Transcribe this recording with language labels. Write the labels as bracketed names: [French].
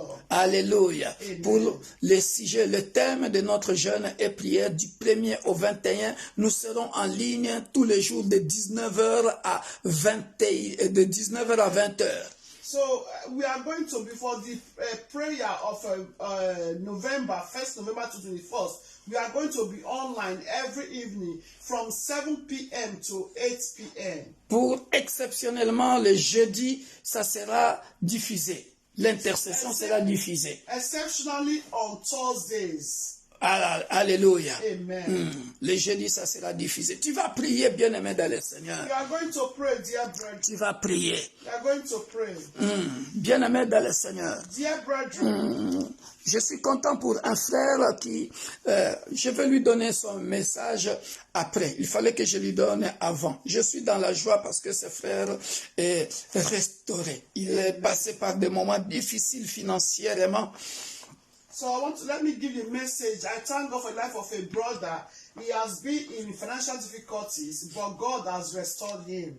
[French] Alléluia. Pour le sujet, le thème de notre jeûne et prière du 1er au 21, nous serons en ligne tous les jours de 19h à 20h. [English] So we are going to, before the prayer of November, 1st November to 21st, we are going to be online every evening from 7 p.m. to 8 p.m. [French] Pour exceptionnellement le jeudi, ça sera diffusé. L'intercession sera diffusée. [English] Exceptionally on Thursdays. [French] Alléluia. Amen. Le jeudi, ça sera diffusé. Tu vas prier, bien-aimé dans le Seigneur. [English] You are going to pray, dear brethren. [French] Tu vas prier. [English] You are going to pray. [French] Bien-aimé dans le Seigneur. [English] Dear brethren. [French] Je suis content pour un frère qui... je vais lui donner son message après. Il fallait que je lui donne avant. Je suis dans la joie parce que ce frère est restauré. Il est passé par des moments difficiles financièrement. [English] So let me give you a message. I thank God for the life of a brother. He has been in financial difficulties, but God has restored him.